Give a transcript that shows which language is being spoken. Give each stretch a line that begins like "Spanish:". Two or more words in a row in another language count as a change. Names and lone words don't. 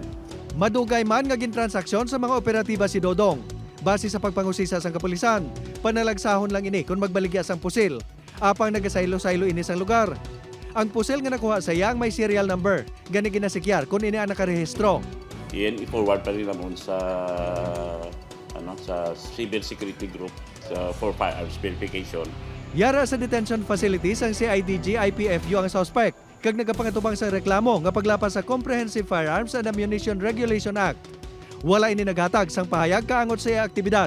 Hiligaynon: Madugay man nga gintransaksyon sa mga operatiba si Dodong. Base sa pagpangusisa sang kapulisan, panalagsahon lang ini kung magbaligya sang pusil. Apang nagasaylo-saylo ini sang lugar. Ang pusil nga nakuha sa yang may serial number, gani ginasikyar kung ini ang nakarehistro.
Filipino: Iyan i-forward pa rin naman sa Civil Security Group
English: for firearms verification.
Hiligaynon: Yara sa
English: detention facilities
Hiligaynon: ang CIDG IPFU ang suspect kag nagapangatubang sa reklamo nga paglapas sa Comprehensive Firearms and Ammunition Regulation Act. Wala ini naghatag sang pahayag kaangot sa iya aktibidad.